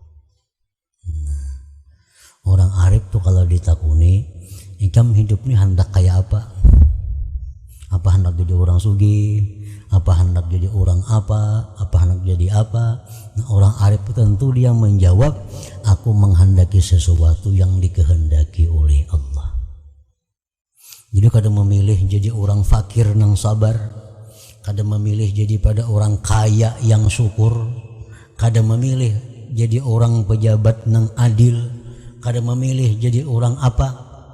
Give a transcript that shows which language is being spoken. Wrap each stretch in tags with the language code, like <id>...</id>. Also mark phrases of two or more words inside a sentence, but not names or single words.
<bjn>Orang arif tuh kalau ditakuni, kamu hidup ini hendak kayak apa? Apa hendak jadi orang sugih? Apa hendak jadi orang apa? Apa hendak jadi apa? Nah, orang arif tentu dia menjawab, aku menghendaki sesuatu yang dikehendaki oleh Allah. Jadi kada memilih jadi orang fakir nang sabar, kada memilih jadi pada orang kaya yang syukur, kada memilih jadi orang pejabat nang adil, kada memilih jadi orang apa.</bjn>